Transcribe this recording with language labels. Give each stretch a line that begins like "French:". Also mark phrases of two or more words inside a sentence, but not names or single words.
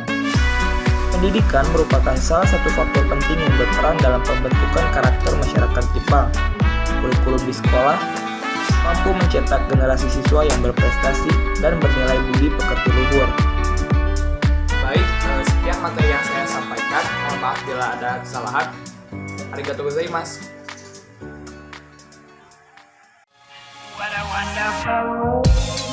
Indonesian: Pendidikan merupakan salah satu faktor penting yang berperan dalam pembentukan karakter masyarakat Jepang. Kurikulum di sekolah mampu mencetak generasi siswa yang berprestasi dan bernilai budi pekerti luhur. Baik, sekian materi yang saya sampaikan. Mohon maaf bila ada kesalahan.
Japanese: ありがとうございます.
English: What a wonderful